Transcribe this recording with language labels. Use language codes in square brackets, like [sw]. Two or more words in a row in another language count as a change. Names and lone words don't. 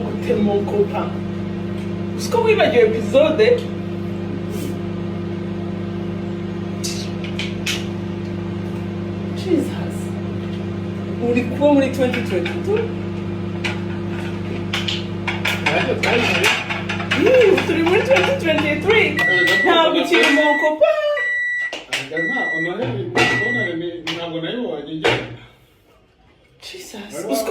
[fr] t'es mon copain. Est-ce que oui, il y a un épisode? Jesus. [rw] Ulikuwa muri 2022? Turi muri 2023. Ntabwo ukiri [fr] mon copain. [rw] Jesus.